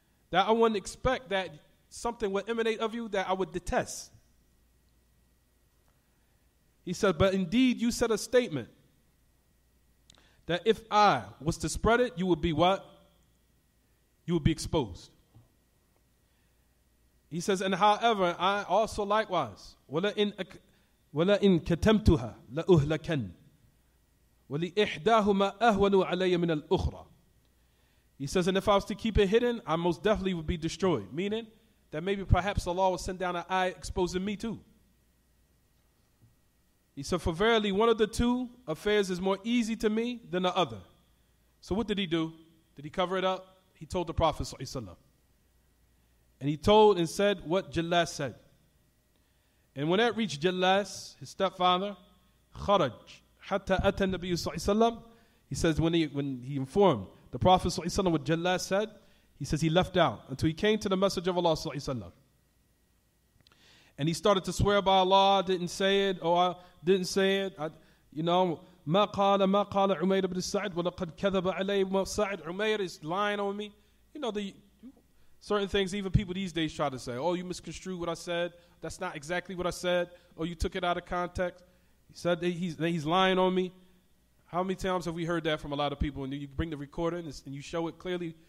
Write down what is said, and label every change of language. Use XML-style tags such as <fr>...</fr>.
<en>That I wouldn't expect that something would emanate of you that I would detest. He said, but indeed you said a statement that if I was to spread it, you would be what? You would be exposed. He says, and however, I also likewise,</en> <ar>وَلَئِنْ كَتَمْتُهَا لَأُهْلَكَنْ وَلِإِحْدَاهُمَا أَهْوَنُ عَلَيَّ مِنَ الْأُخْرَى.</ar> <en>He says, and if I was to keep it hidden, I most definitely would be destroyed. Meaning that maybe perhaps Allah will send down an ayah exposing me too. He said, for verily one of the two affairs is more easy to me than the other. So what did he do? Did he cover it up? He told the Prophet ﷺ. And he told and said what Jallas said. And when that reached Jallas, his stepfather, Kharaj, hatta ata Nabi ﷺ, he says when he informed the Prophet ﷺ what Jallas said, he says he left out until he came to the Messenger of Allah ﷺ. And he started to swear by Allah, I didn't say it, or I didn't say it.</en> <ar>ما قال عمير بن سعد ولقد كذب علي سعد.</ar> <en>Umayr is lying on me. The certain things even people these days try to say, oh, you misconstrued what I said. That's not exactly what I said. Or you took it out of context. He said that he's lying on me. How many times have we heard that from a lot of people? And you bring the recorder and you show it clearly.</en>